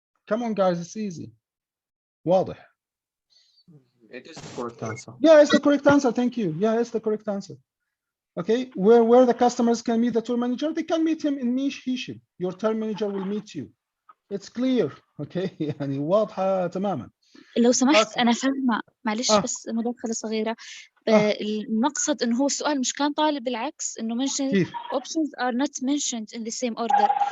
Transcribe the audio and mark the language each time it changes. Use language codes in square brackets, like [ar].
[en] Come on, guys, it's easy. واضح. It is the correct answer. Yeah, it's the correct answer. Thank you. Yeah, it's the correct answer. Okay, where the customers can meet the tour manager, they can meet him in Hisham. Your tour manager will meet you. It's clear. [ar] Okay, يعني واضحة تماما. لو سمحت أنا فاهمة، معلش بس مداخلة صغيرة. المقصد إنه هو السؤال مش كان طالب بالعكس، إنه mention كيف؟ [en] options are not mentioned in the same order.